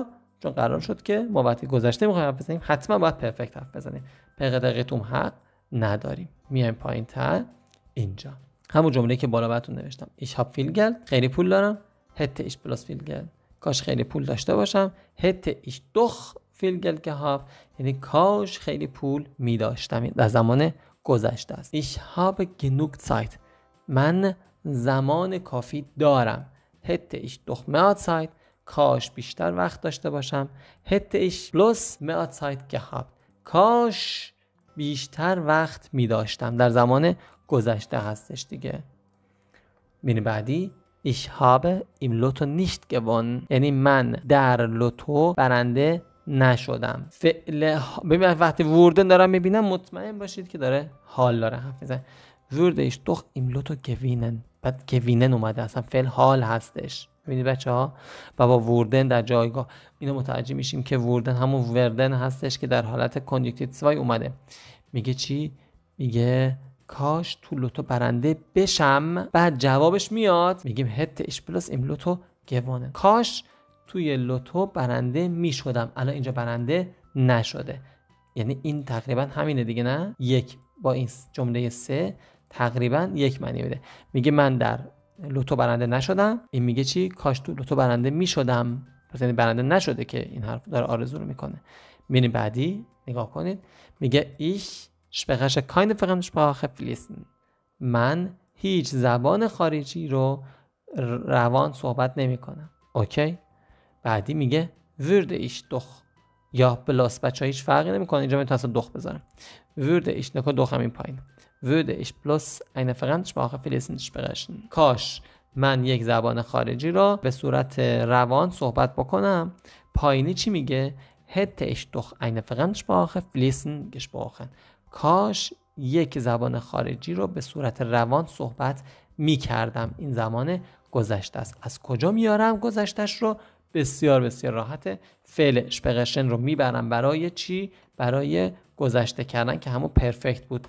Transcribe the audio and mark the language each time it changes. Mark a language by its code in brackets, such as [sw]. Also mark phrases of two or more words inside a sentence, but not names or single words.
[fa] چون قرار شد که ما وقتی گذشته میخوایم حرف بزنیم حتما باید پرفکت حرف بزنیم. پقتقتوم حق نداریم. میایم پایین تر اینجا همون جمله که بالا براتون نوشتم. [de] Ich hab viel Geld, [fa] خیلی پول دارم. [de] Hätte ich bloß viel Geld, [fa] کاش خیلی پول داشته باشم. [de] hätte ich doch viel Geld gehabt، [fa] یعنی کاش خیلی پول می داشتم. در زمان گذشته است. [de] Ich habe genug Zeit. [fa] من زمان کافی دارم. [de] hätte ich doch mehr Zeit. [fa] کاش بیشتر وقت داشته باشم. [de] hätte ich bloß mehr Zeit gehabt. [fa] کاش بیشتر وقت می داشتم. در زمان گذشته هستش دیگه. ببین بعدی [de] Ich habe im Lotto nicht gewonnen. [fa] یعنی من در لوتو برنده نشدم. ببین وقتی وردن دارم میبینم مطمئن باشید که داره حال داره حرف میزنه. [de] würde ich doch im Lotto gewinnen. [fa] بعد gewinnen اومده، اصلا فعل حال هستش. ببینید بچه‌ها با وردن در جایگاه اینو متوجه میشیم که وردن همون وردن هستش که در حالت کانجکتیو 2 اومده. میگه چی؟ میگه کاش تو لوتو برنده بشم. بعد جوابش میاد میگیم [de] hätte ich bloß im Lotto gewonnen. [fa] کاش توی لوتو برنده میشدم. الان اینجا برنده نشده، یعنی این تقریبا همینه دیگه، نه؟ یک با این جمله 3 تقریبا یک معنی میده. میگه من در لوتو برنده نشدم، این میگه چی؟ کاش تو لوتو برنده میشدم. پس یعنی برنده نشده که این حرف داره آرزو رو میکنه. میبینید بعدی نگاه کنید، میگه [de] ich spreche keine Fremdsprache fließend. [fa] من هیچ زبان خارجی رو روان صحبت نمیکنم. اوکی؟ بعدی میگه [de] würde ich doch [fa] یا بلاس. بچه ها هیچ فرقی نمیکنه، اینجا میتونم اصلا دخ بذارم. [de] würde ich [fa] نکن دخ همین پایین. [de] würde ich bloß eine Fremdsprache fließend sprechen. [fa] کاش من یک زبان خارجی را به صورت روان صحبت بکنم. پایینی چی میگه؟ [de] hätte ich doch eine Fremdsprache fließend gesprochen. [fa] کاش یک زبان خارجی رو به صورت روان صحبت میکردم. این زمان گذشته است. از کجا میارم گذشتهش رو؟ بسیار بسیار راحته. فعل sprechen رو میبرم برای چی؟ برای گذشته کردن که همون پرفکت بود.